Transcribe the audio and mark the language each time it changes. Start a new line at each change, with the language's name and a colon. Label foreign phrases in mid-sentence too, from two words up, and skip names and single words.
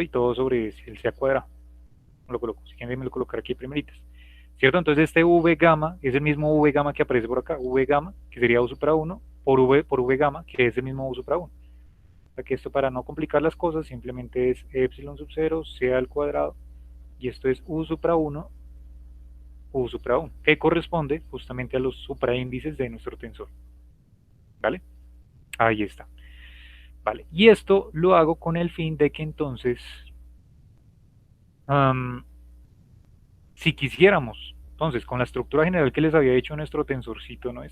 Spanish: Y todo sobre el C cuadrado. Lo coloco, si quieren, me lo colocar aquí primeritas, ¿cierto? Entonces este V gamma es el mismo V gamma que aparece por acá, V gamma, que sería U supra 1, por V gamma, que es el mismo U supra 1. O sea que esto, para no complicar las cosas, simplemente es epsilon sub 0, C al cuadrado, y esto es U supra 1, U supra 1, que corresponde justamente a los supraíndices de nuestro tensor. ¿Vale? Ahí está. Vale, y esto lo hago con el fin de que entonces, si quisiéramos, entonces, con la estructura general que les había hecho nuestro tensorcito, ¿no?